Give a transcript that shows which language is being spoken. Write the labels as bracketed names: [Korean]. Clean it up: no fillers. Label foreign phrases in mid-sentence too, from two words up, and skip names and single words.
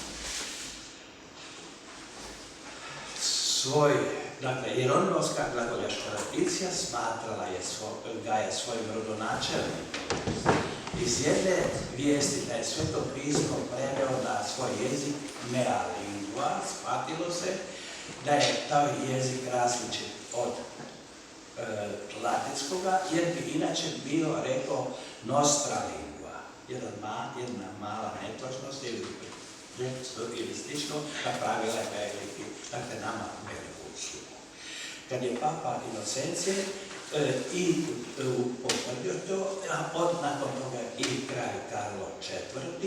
[Croatian] Jeronimovska glagoljaška tradicija smatrala ga je svojim rodonačelnikom. Iz jedne vijesti da je Sveto pismo preveo na svoj jezik [Latin] mea lingua, [Croatian] shvatilo se da je taj jezik različit od latinskoga, jer bi inače bio rekao [Latin] nostra lingua. [Croatian] Jedna mala netočnost ili slično napravila je veliki, dakle nama veliku uslugu. Kad je Papa Inocencije i potvrdio to, a nakon toga i kralj Karlo IV.